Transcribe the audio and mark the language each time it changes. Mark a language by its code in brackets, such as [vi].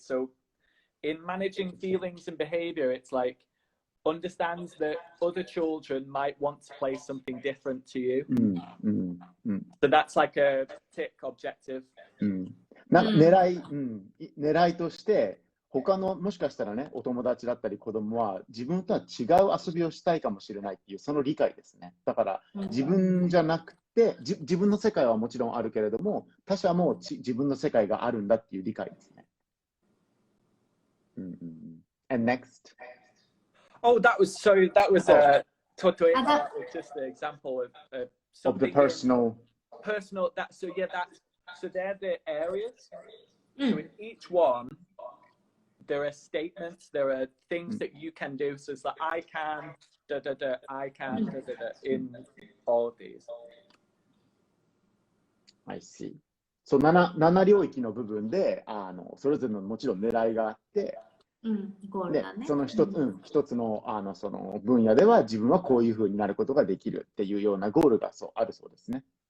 [en] So in managing feelings and behavior, it's like understands that other children might want to play something different to you. So that's like a tick objective. [ja] なんか狙いとして他のもしかしたらねお友達だったり子供は自分とは違う遊びをしたいかもしれないっていうその理解ですね。だから自分じゃなくて自分の世界はもちろんあるけれども他者も自分の世界があるんだっていう理解ですね。 [en] And next. Oh, that was just an example of something of the personal. So they're the areas. So in each one, there are statements. There are things that you can do. So it's like I can, I can, in all of these. I see. [ja] そう7領域の部分でそれぞれのもちろん狙いがあって。ゴールだね、その一つのその分野では自分はこういうふうになることができるっていうようなゴールがあるそうですね。